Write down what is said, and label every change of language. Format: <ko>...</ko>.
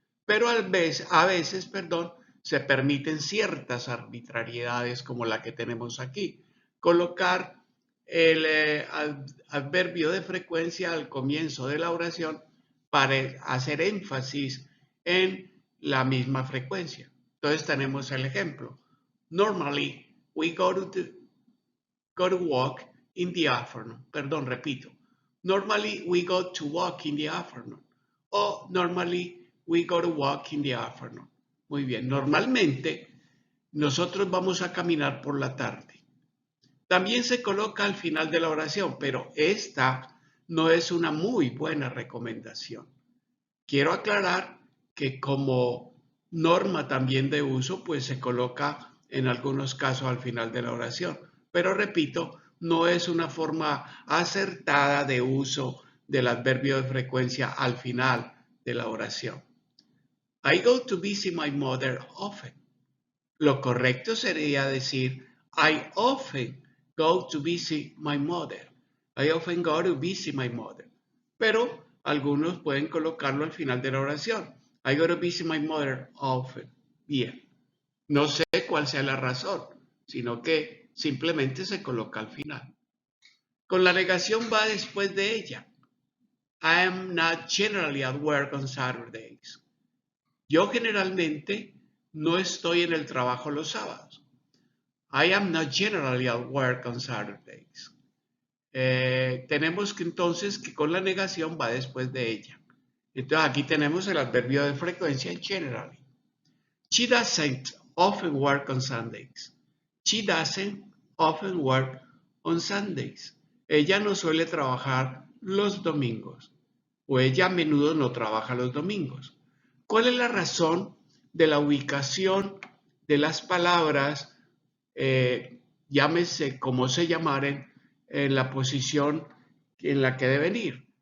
<es>Pero a veces, se permiten ciertas arbitrariedades como la que tenemos aquí. Colocar el adverbio de frecuencia al comienzo de la oración para hacer énfasis en la misma frecuencia. Entonces tenemos el ejemplo.</es> <en>Normally, we go to walk in the afternoon.</en> <es>Perdón, repito.</es> <en>Normally, we go to walk in the afternoon. O normally, we go to walk in the afternoon.</en> <es>Muy bien. Normalmente, nosotros vamos a caminar por la tarde. También se coloca al final de la oración, pero esta no es una muy buena recomendación. Quiero aclarar que como norma también de uso, pues se coloca en algunos casos al final de la oración. Pero repito, no es una forma acertada de uso del adverbio de frecuencia al final de la oración.</es> <en>I go to visit my mother often.</en> <es>Lo correcto sería decir</es> <en>I often go to visit my mother. I often go to visit my mother.</en> <es>Pero algunos pueden colocarlo al final de la oración.</es> <en>I go to visit my mother often.</en> <es>Bien. No sé cuál sea la razón, sino que simplemente se coloca al final. Con la negación va después de ella.</es> <en>I am not generally at work on Saturdays.</en> <es>Yo generalmente no estoy en el trabajo los sábados.</es> <en>I am not generally at work on Saturdays.</en> <es>Tenemos que entonces que con la negación va después de ella. Entonces aquí tenemos el adverbio de frecuencia generally.</es> <en>She doesn't often work on Sundays. She doesn't often work on Sundays.</en> <es>ella no suele trabajar los domingos o ella a menudo no trabaja los domingos. ¿Cuál es la razón de la ubicación de las palabras, llámese como se llamaren, en la posición en la que deben ir?</es>